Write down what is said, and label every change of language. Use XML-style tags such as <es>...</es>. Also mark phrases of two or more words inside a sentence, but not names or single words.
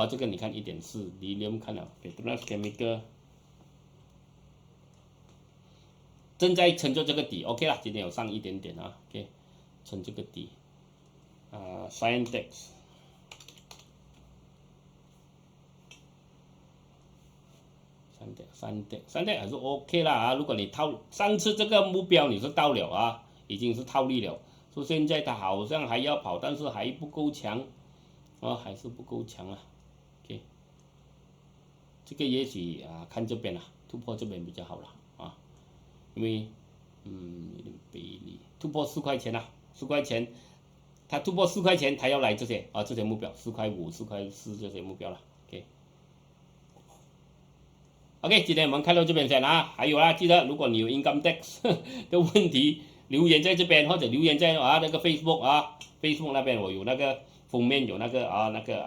<zh>這個你看1.4，你有沒有看了 ？Petronas Chemical 正在撐着這個底 ，OK 了，今天有上一點點啊 ，OK， 撐這個底啊 ，Scientex。三代還是 OK 啦啊！如果你套上次这个目標你是到了啊，已經是套利了，所以現在它好像還要跑，但是還不夠強啊，還是不夠強啊。OK， 這個也許啊看這邊啦，突破這邊比較好了啊，因為有點背離，突破4塊錢啦，4塊錢，它突破4塊錢，它要來這些啊這些目標，4塊5、4塊4這些目標了。OK， 今天我們看到這邊先啊，還有啊，記得如果你有</zh> <en>income tax</en> <zh>的問題，留言在這邊或者留言在啊那個 Facebook 啊 ，Facebook 那邊我有那個封面有那個那</zh>